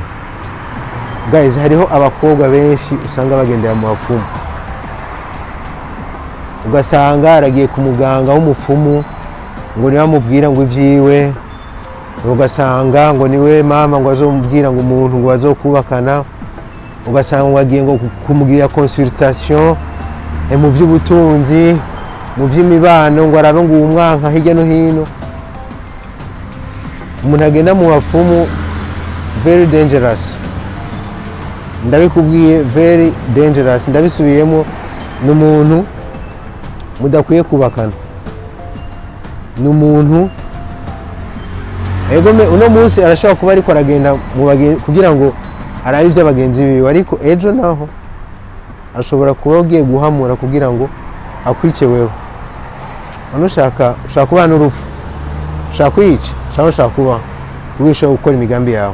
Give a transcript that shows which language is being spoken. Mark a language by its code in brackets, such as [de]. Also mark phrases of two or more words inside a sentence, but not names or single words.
[rn] Guys, hariho abakobwa benshi usanga bagendera mu bapfumu, ugasanga aragiye ku muganga w'umupfumu ngo niwe amubwira ngo ivyiwe, ugasanga ngo niwe mama ngo azomubwira ngo umuntu ngo azokubakana, ugasanga ngo agiye ngo kumubwira consultation mu vy'ubutunzi, mu vy'imibano, ngo arabe ngo umwanka hirya no hino. Umuntu agenda mu bapfumu [en] very dangerous, [rn] ndabikubwiye, [en] very dangerous, [rn] ndabisubiyemo. N'umuntu mudakwiye kubakana, n'umuntu egome uno munsi arashaka kuba ariko aragenda kugira ngo arabe ivyo abagenzi biwe, ariko ejo naho ashobora kuba agiye guhamura kugira ngo akwice wewe, none ushaka kuba n'urupfu, ushaka kwica cyangwa ushaka kuba wisho gukora imigambi yawe.